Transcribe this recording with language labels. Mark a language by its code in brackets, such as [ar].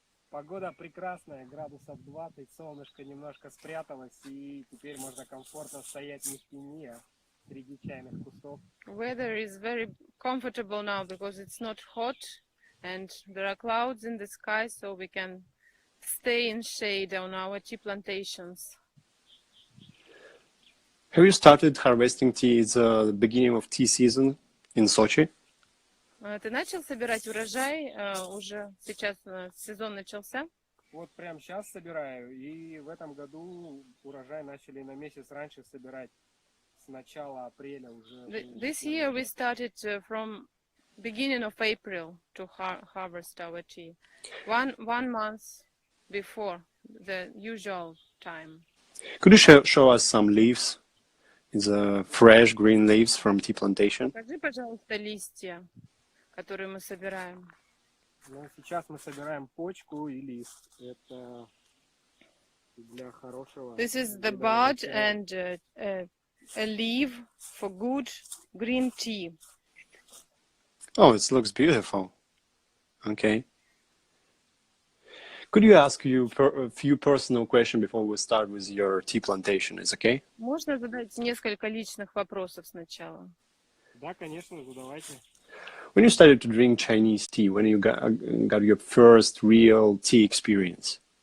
[ru] Погода прекрасная, градусов 20, солнышко немножко спряталось, и теперь можно комфортно стоять не в тени, а среди чайных кустов. [en] Weather is very comfortable now because it's not hot and there are clouds in the sky, so we can stay in shade on our tea plantations. Have you started harvesting tea? It's the beginning of tea season in Sochi. [ru] Ты начал собирать урожай? Уже сейчас сезон начался? Вот прямо сейчас собираю, и в этом году урожай начали на месяц раньше собирать, с начала апреля уже. [en] This year we started from beginning of April to harvest our tea. One month before the usual time. Could you show us some leaves? It's fresh green leaves from tea plantation. [ru] Покажи, пожалуйста, листья, которые мы собираем. Ну, сейчас мы собираем почку и лист. Это для хорошего. [en] This is the bud and a leaf for good green tea. Oh, it looks beautiful. Okay. Could you ask you a few personal questions before we start with your tea plantation? Is okay? [ru] Можно задать несколько личных вопросов сначала? Да, конечно, задавайте. [en] When you started to drink Chinese tea, when you got your first real tea experience?